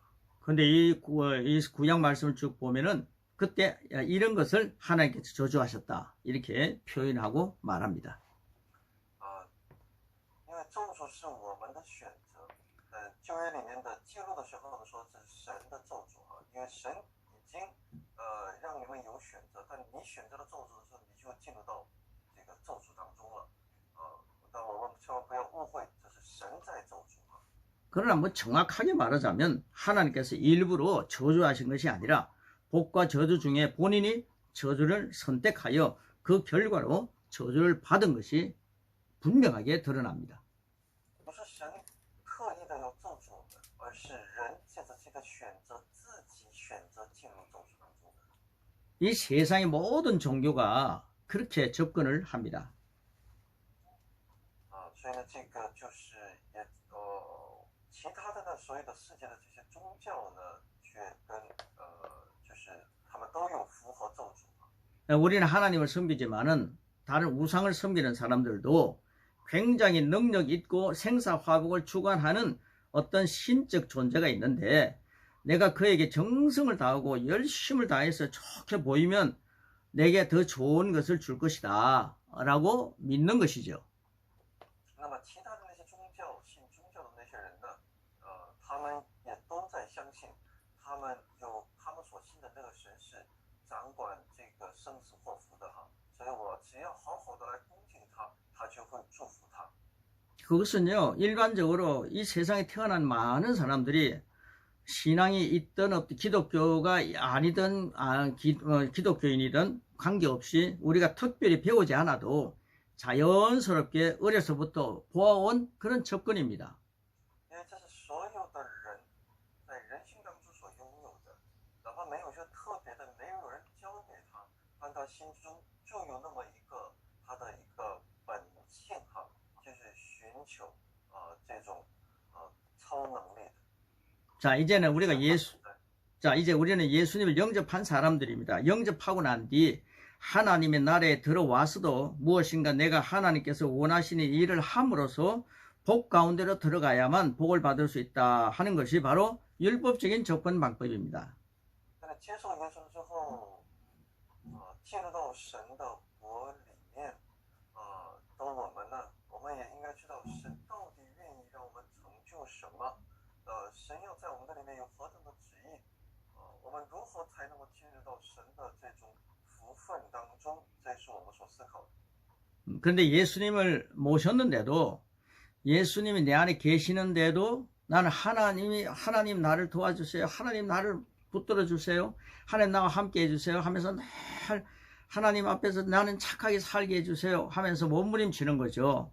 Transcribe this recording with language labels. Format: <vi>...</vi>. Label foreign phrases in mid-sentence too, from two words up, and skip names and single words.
<ko>근데 이 구약 말씀을 쭉 보면은 그때 이런 것을 하나님께서 저주하셨다 이렇게 표현하고 말합니다.</ko> <zh>因为咒诅是我们的选择，旧约里面的记录的时候呢，说这是神的咒诅因为神已经让你们有选择，但你选择了咒诅的时候，你就进入到这个咒诅当中了但我们千万不要误会，这是神在咒诅</zh> <ko>그러나 뭐 정확하게 말하자면 하나님께서 일부러 저주하신 것이 아니라 복과 저주 중에 본인이 저주를 선택하여 그 결과로 저주를 받은 것이 분명하게 드러납니다.</ko> <zh>不是神刻意的要咒诅我们，而是人借着这个选择，自己选择进入咒诅当中的。</zh> <ko>이 세상의 모든 종교가 그렇게 접근을 합니다.</ko> <zh>所以呢，这个就是也其他的呢，所有的世界的这些宗教呢，却跟就是他们都有符合咒诅。</zh> <ko>우리는 하나님을 섬기지만은 다른 우상을 섬기는 사람들도 굉장히 능력 있고 생사화복을 주관하는 어떤 신적 존재가 있는데 내가 그에게 정성을 다하고 열심을 다해서 좋게 보이면 내게 더 좋은 것을 줄 것이다 라고 믿는 것이죠.</ko> <zh>那么其他的那些宗教信宗教的那些人呢，他们也都在相信，他们有他们所信的那个神是掌管这个生死祸福的哈，所以我只要好好的来恭敬他，他就会祝福他。</zh> <ko>그것은요, 일반적으로 이 세상에 태어난 많은 사람들이 신앙이 있든 없든 기독교가 아니든 기독교인이든 관계없이 우리가 특별히 배우지 않아도 자연스럽게 어려서부터 보아온 그런 접근입니다.</ko> <zh>因为这是所有的人在人性当中所拥有的，哪怕没有说特别的，没有人教给他，但他心中就有那么一个他的一个本性哈，就是寻求这种超能力的。</zh> <ko>자, 이제는 이제 우리는 예수님을 영접한 사람들입니다. 영접하고 난 뒤 하나님의 나라에 들어와서도 무엇인가 내가 하나님께서 원하시는 일을 함으로써 복 가운데로 들어가야만 복을 받을 수 있다 하는 것이 바로 율법적인 접근 방법입니다.</ko> <zh>接受耶稣之后，进入到神的国里面，的我们呢，我们也应该知道神到底愿意让我们成就什么，神要在我们的里面有何等的旨意，我们如何才能够进入到神的这种福分当中，这是我们所思考的。</zh> <ko>그런데 예수님을 모셨는데도 예수님이 내 안에 계시는데도 나는 하나님 나를 도와주세요. 하나님 나를 붙들어 주세요. 하나님 나와 함께 해주세요 하면서 늘 하나님 앞에서 나는 착하게 살게 해주세요 하면서 몸부림치는 거죠.</ko>